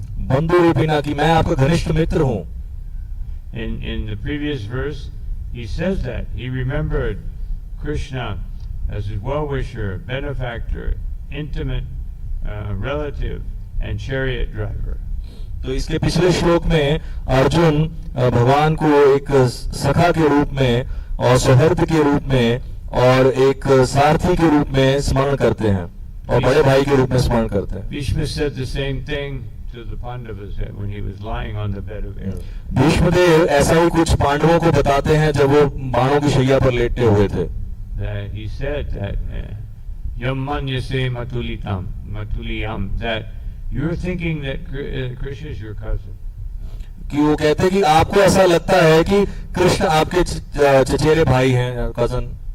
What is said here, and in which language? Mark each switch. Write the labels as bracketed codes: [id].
[hi] बंधु रूपिना की मैं आपका घनिष्ठ मित्र हूँ। [en] In the previous verse, he says that he remembered Krishna as his well-wisher, benefactor, intimate relative, and chariot driver. [hi] तो इसके पिछले श्लोक में अर्जुन भगवान को एक सखा के रूप में और सौहृद के रूप में और एक सारथी के रूप में स्मरण करते हैं और बड़े भाई के रूप में स्मरण करते हैं। [en] Bhishma said the same thing to the Pandavas when he was lying on the bed of arrows. [hi] Bhishmadev ऐसा ही कुछ पांडवों को बताते हैं जब वो बाणों की शैया पर लेटे हुए थे। [en] That he said that [sa] yam manyase matuliyam, [en] that you're thinking that Krishna is your cousin. [hi] कि वो कहते हैं कि आपको ऐसा लगता है कि कृष्ण आपके चचेरे भाई हैं, कजन।